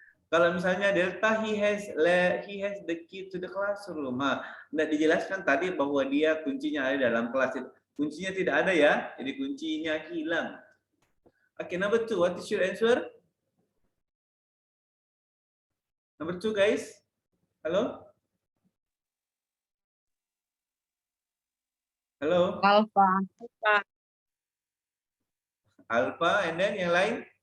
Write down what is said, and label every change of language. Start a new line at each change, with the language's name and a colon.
Indonesian: Kalau misalnya
English: Delta, he has the key to the classroom.
Indonesian: Nggak dijelaskan tadi bahwa dia kuncinya ada dalam kelas. Kuncinya tidak ada ya, jadi kuncinya hilang.
English: Okay, number 2, what is your answer? Number 2, guys. Hello? Hello? Alpha.
Indonesian: Alpha,
English: and then
Indonesian: yang lain?